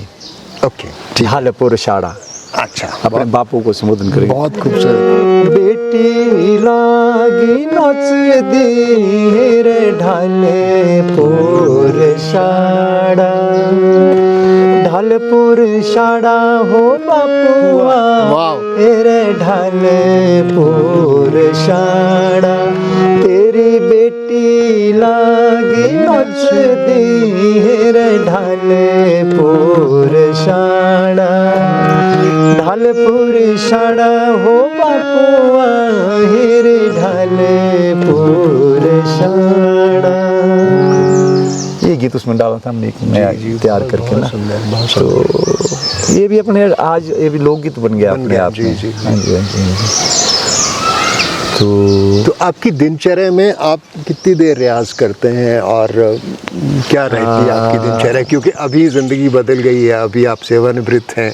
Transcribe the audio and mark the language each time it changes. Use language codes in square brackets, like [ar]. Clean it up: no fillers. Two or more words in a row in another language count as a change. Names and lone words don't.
[hi] ओके, ढालपुर शाड़ा। अच्छा, अपने बापू को संबोधन करेंगे। बहुत खूबसूरत। [kfx] बेटी लागी नचदी रे ढालपुर शाड़ा, ढालपुर शाड़ा हो बापुआ [hi] वाह। [kfx] रे ढालपुर शाड़ा, तेरी बेटी लागी नचदी रे ढालपुर शाड़ा, ढालपुर शाड़ा हो बापुआ रे ढालपुर शाड़ा। [hi] ये गीत उसमें डाला था हमने, एक नया तैयार करके ना। तो ये भी अपने आज ये भी लोकगीत बन गया अपने आप में। जी, जी। हाँ जी, हाँ जी, हाँ जी। तो आपकी दिनचर्या में आप कितनी देर रियाज करते हैं और क्या रहती है आपकी दिनचर्या, क्योंकि अभी ज़िंदगी बदल गई है, अभी आप सेवानिवृत्त हैं।